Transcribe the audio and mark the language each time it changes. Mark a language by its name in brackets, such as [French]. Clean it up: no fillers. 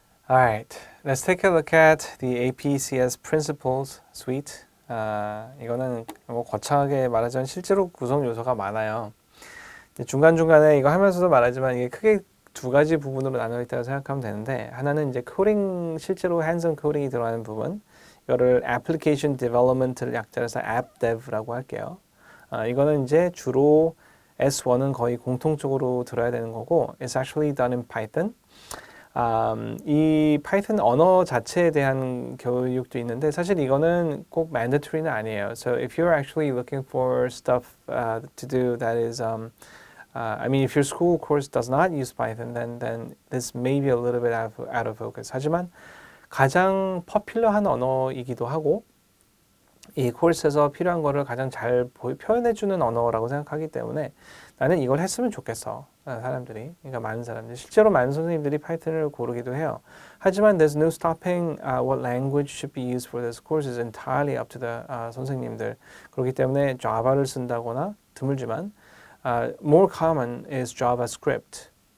[English] Alright, let's take a look at the APCS Principles Suite. [Korean] 이거는 뭐 거창하게 말하자면 실제로 구성 요소가 많아요. 중간중간에 이거 하면서도 말하지만 이게 크게 두 가지 부분으로 나눠 있다고 생각하면 되는데, 하나는 이제 코딩, 실제로 핸즈온 코딩이 들어가는 부분, 이거를 Application Development를 약자로 해서 AppDev라고 할게요. 이거는 이제 주로 S1은 거의 공통적으로 들어야 되는 거고, [English] It's actually done in Python. [Korean] 이 파이썬 언어 자체에 대한 교육도 있는데 사실 이거는 꼭 mandatory는 아니에요. [English] So if you're actually looking for stuff to do that is, I mean, if your school course does not use Python, then this may be a little bit out of focus. [Korean] 하지만 가장 퍼퓰러한 언어이기도 하고 이 코र्스에서 필요한 거를 가장 잘 표현해주는 언어라고 생각하기 때문에 나는 이걸 했으면 좋겠어. 사람들이. 그러니까 많은 사람들이. 실제로 많은 선생님들이 파이썬을 고르기도 해요. [English] 하지만 there's no stopping what language should be used for this course is entirely up to the 선생님들. [Korean] 그렇기 때문에 자바를 쓴다거나 드물지만 [English] more common is JavaScript.